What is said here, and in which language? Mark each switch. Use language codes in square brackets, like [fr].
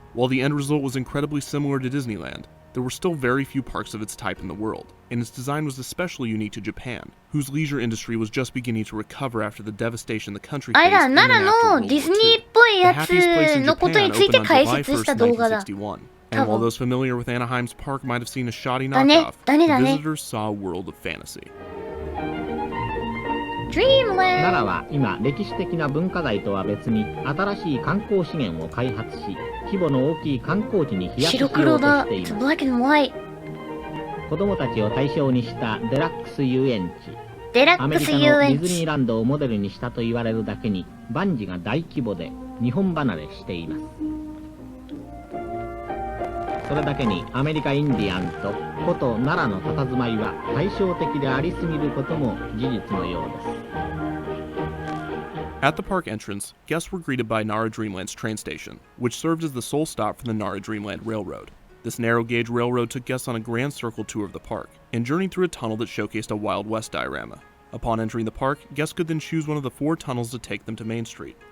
[en] While the end result was incredibly similar to Disneyland, there were still very few parks of its type in the world, and its design was especially unique to Japan, whose leisure industry was just beginning to recover after the devastation the country faced in and after World War II. The happiest place in Japan opened on July 1st, 1961, and while those familiar with Anaheim's park might have seen a shoddy knockoff, the visitors saw a world of fantasy. Dreamland. [ja] 奈良は今歴史的な文化財とは別に新しい観光資源を開発し規模の大きい観光地に飛躍しようとしています。子供たちを対象にしたデラックス遊園地アメリカのディズニーランドをモデルにしたと言われるだけに万事が大規模で日本離れしています。それだけにアメリカインディアンと古都奈良の佇まいは対照的でありすぎることも事実のようです。 [en] At the park entrance, guests were greeted by Nara Dreamland's train station, which served as the sole stop for the Nara Dreamland Railroad. This narrow-gauge railroad took guests on a grand circle tour of the park, and journeyed through a tunnel that showcased a Wild West diorama. Upon entering the park, guests could then choose one of the 4 tunnels to take them to Main Street.